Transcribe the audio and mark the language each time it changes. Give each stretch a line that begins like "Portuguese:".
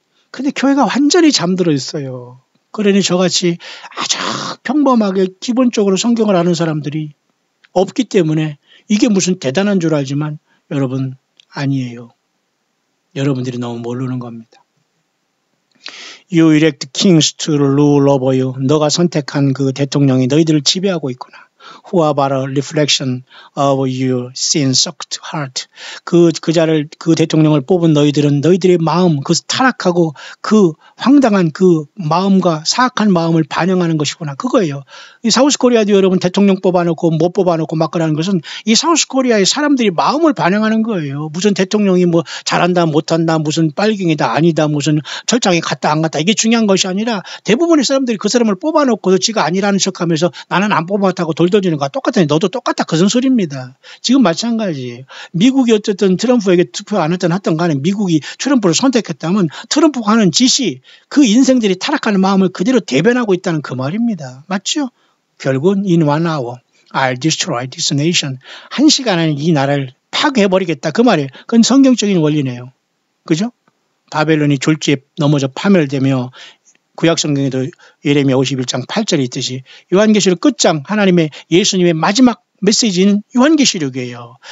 Korean: 근데 교회가 완전히 잠들어 있어요. 그러니 저같이 아주 평범하게 기본적으로 성경을 아는 사람들이 없기 때문에 이게 무슨 대단한 줄 알지만 여러분 아니에요. 여러분들이 너무 모르는 겁니다.
English: You elect kings to rule over you.
Korean: 너가 선택한 그 대통령이 너희들을 지배하고 있구나.
English: who are but a reflection of your sin-soaked heart.
Korean: 그 대통령을 뽑은 너희들은 너희들의 마음, 그 타락하고 그 황당한 그 마음과 사악한 마음을 반영하는 것이구나. 그거예요. 이 사우스코리아도 여러분 대통령 뽑아놓고 못 뽑아놓고 막 그러는 것은 이 사우스코리아의 사람들이 마음을 반영하는 거예요. 무슨 대통령이 뭐 잘한다 못한다 무슨 빨갱이다 아니다 무슨 철장에 갔다 안 갔다 이게 중요한 것이 아니라 대부분의 사람들이 그 사람을 뽑아놓고 지가 아니라는 척하면서 나는 안 뽑았다고 돌돌지는 거야. 똑같아. 너도 똑같다. 그런 소리입니다. 지금 마찬가지예요. 미국이 어쨌든 트럼프에게 투표 안 했든 하든 간에 미국이 트럼프를 선택했다면 트럼프가 하는 짓이 그 인생들이 타락하는 마음을 그대로 대변하고 있다는 그 말입니다. 맞죠?
English: 결국은 in 1 hour I'll destroy this nation.
Korean: 1시간 안에 이 나라를 파괴해버리겠다. 그 말이에요. 그건 성경적인 원리네요. 그죠? 바벨론이 졸지에 넘어져 파멸되며 구약성경에도 예레미야 51장 8절에 있듯이 요한계시록 끝장 하나님의 예수님의 마지막 메시지는 요한계시록이에요.